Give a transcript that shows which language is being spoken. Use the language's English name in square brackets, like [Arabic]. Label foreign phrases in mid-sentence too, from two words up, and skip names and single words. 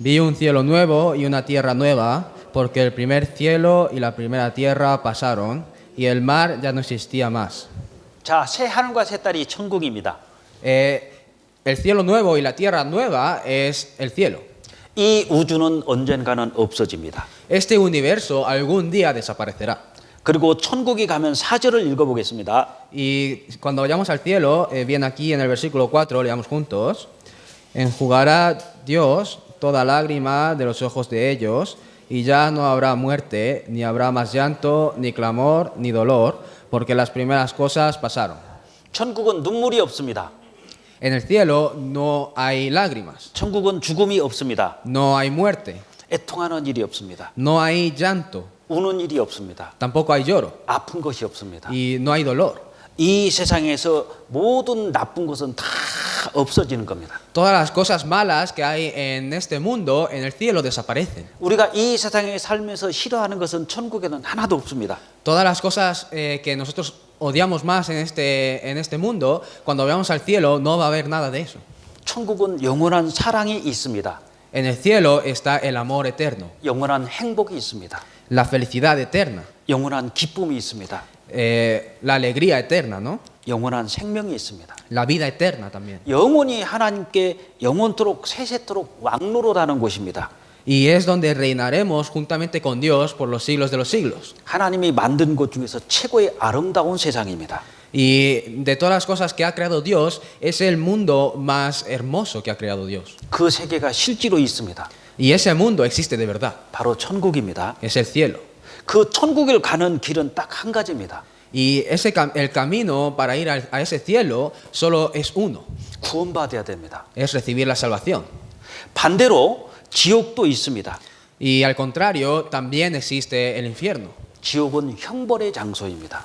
[Spanish] Vi un cielo nuevo y una tierra nueva, porque el primer cielo y la primera tierra pasaron, y el mar ya no existía más. [Korean] 자, 새 하늘과 새 딸이 천국입니다. [Spanish] El cielo nuevo y la tierra nueva es el cielo. [Korean] 이 우주는 언젠가는 없어집니다. [Spanish] Este universo algún día desaparecerá. [Korean] 그리고 천국에 가면 4절을 읽어보겠습니다. [Spanish] Y cuando vayamos al cielo, viene aquí en el versículo 4, leamos juntos, enjugará Dios toda lágrima de los ojos de ellos, y ya no habrá muerte, ni habrá más llanto, ni clamor, ni dolor, porque las primeras cosas pasaron. [Korean] 천국은 눈물이 없습니다. [Spanish] En el cielo no hay lágrimas, [Korean] 천국은 죽음이 없습니다. [Spanish] no hay muerte, [Korean] 애통하는 일이 없습니다. [Spanish] no hay llanto, [Korean] 우는 일이 없습니다. [Spanish] tampoco hay lloro, [Korean] 아픈 것이 없습니다. [Spanish] y no hay dolor. [Korean] 이 세상에서 모든 나쁜 것은 다 없어지는 겁니다. [Spanish] Todas las cosas malas que hay en este mundo, en el cielo, desaparecen. [Korean] 우리가 이 세상에 살면서 싫어하는 것은 천국에는 하나도 없습니다. [Spanish] Todas las cosas que nosotros odiamos más en este mundo, cuando veamos al cielo no va a haber nada de eso. [Korean] 천국은 영원한 사랑이 있습니다. [Spanish] En el cielo está el amor eterno, [Korean] 영원한 행복이 있습니다. [Spanish] la felicidad eterna, [Korean] 영원한 기쁨이 있습니다. [Spanish] la alegría eterna, ¿no? [Korean] 영원한 생명이 있습니다. [Spanish] La vida eterna también. [Korean] 영원히 하나님께 영원토록 세세토록 왕노릇하는 곳입니다. [Spanish] Y es donde reinaremos juntamente con Dios por los siglos de los siglos. [Korean] 하나님이 만든 곳 중에서 최고의 아름다운 세상입니다. [Spanish] Y de todas las cosas que ha creado Dios, es el mundo más hermoso que ha creado Dios. [Korean] 그 세계가 실제로 있습니다. [Spanish] Y ese mundo existe de verdad, [Korean] 바로 천국입니다. [Spanish] es el cielo. [Korean] 그 천국을 가는 길은 딱 한 가지입니다. [Spanish] Y el camino para ir a ese cielo solo es uno, [Korean] 구원받아야 됩니다. [Spanish] es recibir la salvación. [Korean] 반대로 지옥도 있습니다. [Spanish] Y al contrario, también existe el infierno. [Korean] 지옥은 형벌의 장소입니다.